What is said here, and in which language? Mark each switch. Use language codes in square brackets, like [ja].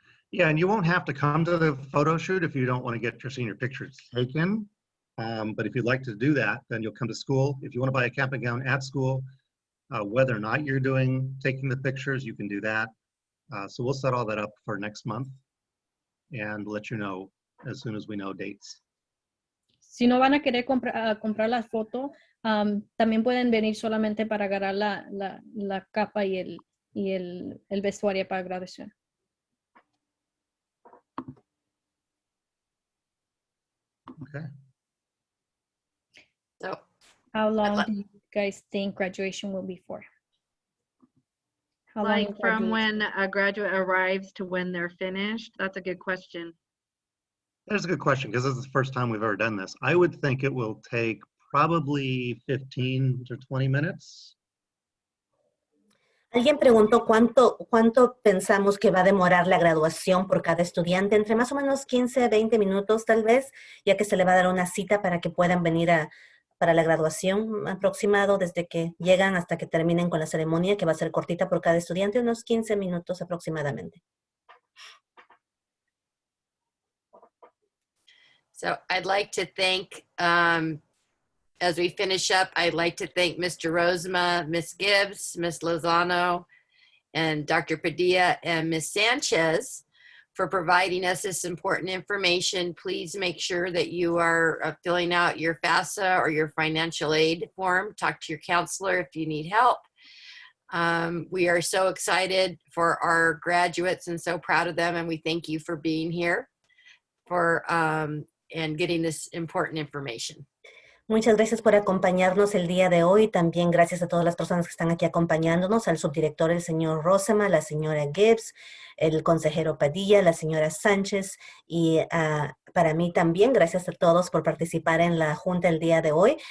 [en] Yeah, and you won't have to come to the photo shoot if you don't want to get your senior pictures taken. But if you'd like to do that, then you'll come to school. If you want to buy a camping gown at school, whether or not you're taking the pictures, you can do that. So we'll set all that up for next month and let you know as soon as we know dates. [es] Si no van a querer comprar la foto, también pueden venir solamente para agarrar la capa y el vestuario para graduación. [en] Okay. So How long like- do you guys think graduation will be for? How long Like is from graduation? when a graduate arrives to when they're finished? That's a good question. That's a good question because this is the first time we've ever done this. I would think it will take probably 15 to 20 minutes. [es] Alguien preguntó cuánto pensamos que va a demorar la graduación por cada estudiante, entre más o menos 15 a 20 minutos tal vez, ya que se le va a dar una cita para que puedan venir para la graduación, aproximado desde que llegan hasta que terminen con la ceremonia, que va a ser cortita por cada estudiante, unos 15 minutos aproximadamente. [en] So I'd like to thank, as we finish up, I'd like to thank Mr. Rosema, Ms. Gibbs, Ms. Lozano, and Dr. Padilla and Ms. Sanchez for providing us this important information. Please make sure that you are filling out your FAFSA or your financial aid form. Talk to your counselor if you need help. We are so excited for our graduates and so proud of them, and we thank you for being here and getting this important information. [es] Muchas gracias por acompañarnos el día de hoy. También gracias a todas las personas que están aquí acompañándonos, al subdirector, el señor Rosema, la señora Gibbs, el consejero Padilla, la señora Sánchez y para mí también, gracias a todos por participar en la junta el día de hoy.